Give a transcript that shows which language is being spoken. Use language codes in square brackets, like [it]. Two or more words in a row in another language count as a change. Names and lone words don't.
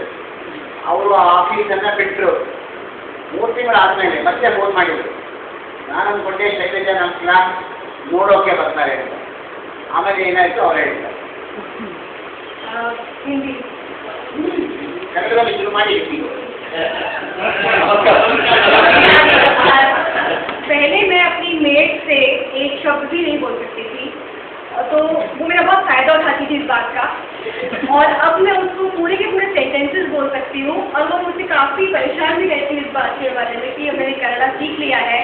[kn] ಅವರು ಆಫೀಸನ್ನು ಬಿಟ್ಟರು. 3 ತಿಂಗಳಾದಮೇಲೆ ಮತ್ತೆ ಫೋನ್ ಮಾಡಿದರು. ನಾನು ಅಂದ್ಕೊಂಡೆ ಶೈಲಜಾ ನಮ್ಮ ಕ್ಲಾಸ್ ನೋಡೋಕೆ ಬರ್ತಾರೆ ಅಂತ. ಆಮೇಲೆ ಏನಾಯಿತು ಅವ್ರು ಹೇಳಿದ್ದಾರೆ. ಕನ್ನಡದಲ್ಲಿ ಶುರು ಮಾಡಿ ಇರ್ತೀವಿ. [hi] पहले मैं अपनी मेट से एक शब्द भी नहीं बोल सकती थी, तो वो मेरा बहुत फ़ायदा उठाती थी इस बात का, और अब मैं उसको पूरे के पूरे सेंटेंसेस बोल सकती हूँ, और वो मुझसे काफ़ी परेशान भी रहती है इस बात के बारे में कि मैंने कन्नड़ा सीख लिया है.